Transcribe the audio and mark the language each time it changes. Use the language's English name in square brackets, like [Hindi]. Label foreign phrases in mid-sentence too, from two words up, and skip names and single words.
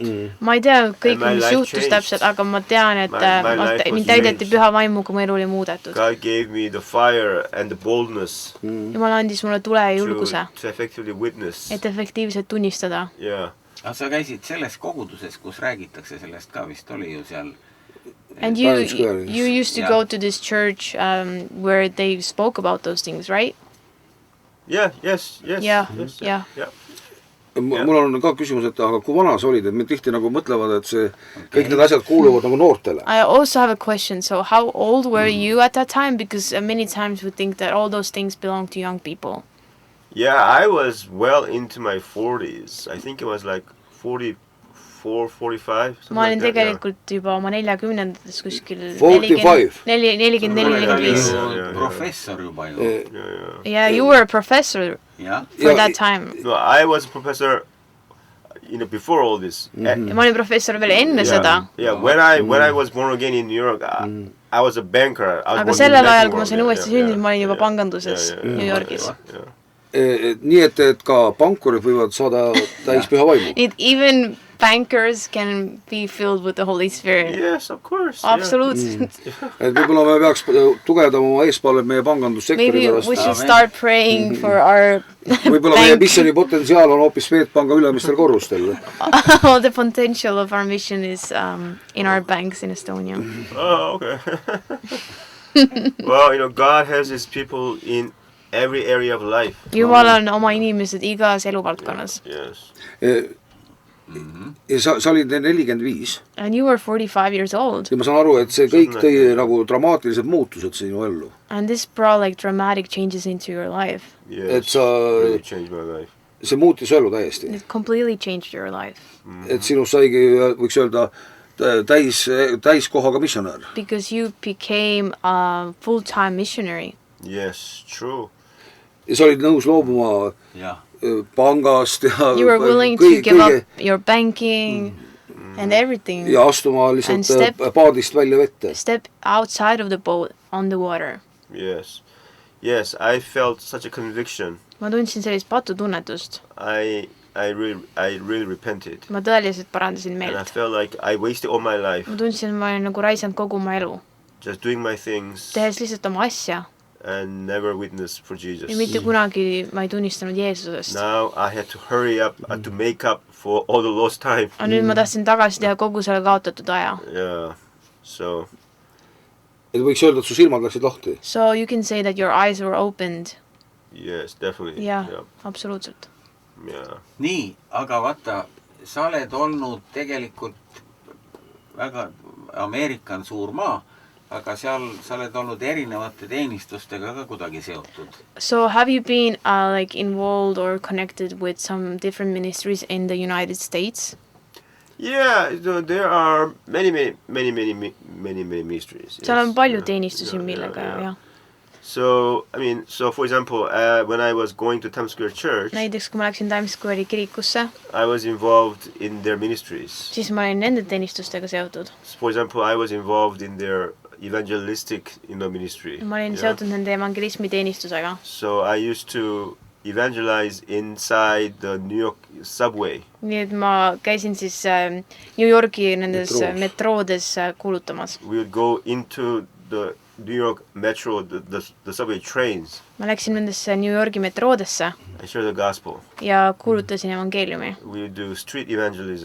[Estonian] Ma ei tea kõik, mis juhtus täpselt, aga ma tean, et mind täideti püha vaimuga, mu elu oli muudetud. [English] God gave me the fire and the boldness. [Estonian] Jumal andis mulle tule ja julguse, [English] to effectively witness. [Estonian] et efektiivselt tunnistada. [English] Yeah. [Estonian] Aga sa käisid selles koguduses, kus räägitakse sellest ka, vist oli ju seal. [English] And you used to go to this church where they spoke about those things, right? Yeah, yes. Yeah. [Estonian] Mul on ka küsimus, et aga kui vana sa olid, et me tihti nagu mõtlevad, et see kõik need asjad kuuluvad nagu noortele. [English] I also have a question. So how old were you at that time? Because many times we think that all those things belong to young people. Yeah, I was well into my 40s. I think it was like 44, 45. [Estonian] Ma olin tegelikult juba oma 40-ndates kuskil 45. 44-45. Professor juba ju. [English] Yeah, you were a professor for that time. No, I was a professor, before all this. [Estonian] Ma olin professor veel enne seda. [English] Yeah, when I was born again in New York, I was a banker. [Estonian] Aga sellel ajal, kui ma sain uuesti sündinud, ma olin juba panganduses New Yorgis. Nii et ka pankurid võivad saada täis püha vaimu. [English] Even bankers can be filled with the Holy Spirit. Yes, of course. Absolutely. [Estonian] Et võib-olla me peaks tugevdama oma eespallet meie pangandussektori [English] Maybe [Estonian] pärast. [English] we should start praying for our [Estonian] võib-olla meie missiooni potentsiaal on hoopis Swedbanka ülemistel korrustel. [English] All the potential of our mission is in our banks in Estonia. Oh, okay. Well, God has his people in every area of life. [Estonian] Jumal on oma inimesed igas eluvaldkonnas. [English] Yes. [Estonian] Ja sa olid 45. [English] And you were 45 years old. [Estonian] Ja ma saan aru, et see kõik tõi nagu dramaatilised muutused sinu ellu. [English] And this brought like dramatic changes into your life. Yes, [Estonian] et sa, [English] really changed my life. [Estonian] See muutis elu täiesti. [English] It completely changed your life. [Estonian] Et sinust saigi, võiks öelda, täiskohaga missionär. [English] Because you became a full-time missionary. Yes, true. [Estonian] Ja sa olid nõus loobuma pangast ja [English] you were willing to give up your banking and everything [Estonian] ja astuma lihtsalt paadist välja vette. [English] Step outside of the boat on the water. Yes, I felt such a conviction. [Estonian] Ma tundsin sellist patutunnetust. [English] I really repented. [Estonian] Ma tõeliselt parandasin meelt. [English] And I felt like I wasted all my life. [Estonian] Ma tundsin, ma olin nagu raisanud kogu oma elu. [English] Just doing my things. [Estonian] Tehes lihtsalt oma asja. [English] And never witnessed for Jesus. [Estonian] Ja mitte kunagi ma ei tunnistanud Jeesusest. [English] Now I had to hurry up to make up for all the lost time. [Estonian] Aga nüüd ma tahtsin tagasi teha kogu selle kaotatud aja. [English] Yeah, so. [Estonian] Et võiks öelda, et su silmad läksid lahti. [English] So you can say that your eyes were opened. Yes, definitely. Yeah. [Estonian] Absoluutselt. [English] Yeah. [Estonian] Nii, aga vaata, sa oled olnud tegelikult väga, Ameerika on suur maa, aga seal sa oled olnud erinevate teenistustega ka kuidagi seotud. [English] So have you been like involved or connected with some different ministries in the United States? Yeah, there are many ministries. [Estonian] Seal on palju teenistusi millega, jah. [English] So, I mean, so for example, when I was going to Times Square Church, [Estonian] näiteks kui ma läksin Times Square'i kirikusse, [English] I was involved in their ministries. [Estonian] siis ma olin nende teenistustega seotud. [English] For example, I was involved in their evangelistic, ministry. [Estonian] Ma olin seotud nende evangelismi teenistusega. [English] So I used to evangelize inside the New York subway. [Estonian] Nii et ma käisin siis New Yorgi nendes metroodes kuulutamas. [English] We would go into the New York metro, the subway trains. [Estonian] Ma läksin nendesse New Yorgi metroodesse [English] I share the gospel. [Estonian] ja kuulutasin evangeeliumi. [English] We would do street evangelism.